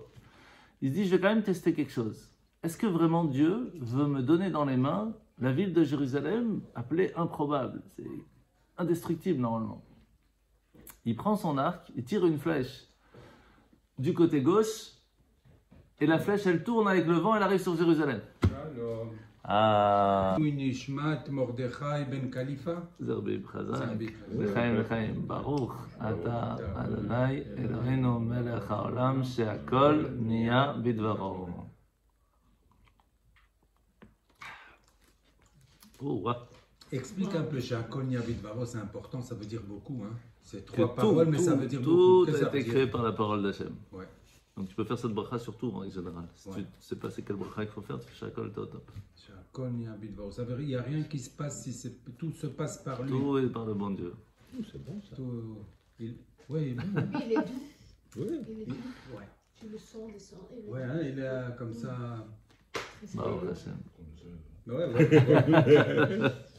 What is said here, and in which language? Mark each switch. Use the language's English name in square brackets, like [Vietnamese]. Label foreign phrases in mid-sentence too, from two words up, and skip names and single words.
[French] Il se dit, je vais quand même tester quelque chose. Est-ce que vraiment Dieu veut me donner dans les mains la ville de Jérusalem appelée improbable? C'est indestructible normalement. Il prend son arc, il tire une flèche du côté gauche et la flèche elle tourne avec le vent, elle arrive sur Jérusalem. Alors, Ah. [Hebrew] נשמת מרדכי בן כליפה. Zerbib Chazak. לחיים ברוך אתה אדוני אלוהינו מלך העולם שהכל נהיה בדברו. [French] Oh, ouais. Explique un peu, [Hebrew] שהכל נהיה בדברו, [French] c'est important, ça veut dire beaucoup. Hein. C'est trois paroles, mais ça veut dire beaucoup. Tout a été créé par la parole d'Hachem. Ouais. Donc tu peux faire cette bracha sur tout en général. Si tu ne sais pas c'est quelle bracha il faut faire, tu fais She'akol t'es au top. [Hebrew] שהכל נהיה בדברו. [French] Ça veut dire qu'il n'y a rien qui se passe si tout se passe par lui. Tout est par le bon Dieu. C'est bon ça. Oui, il est bon. Lui, il est doux. Oui. Il est doux. Ouais. Tu le sens descendre. Ouais, hein, il est comme ça. [Hebrew] ברוך השם. [French] Ouais.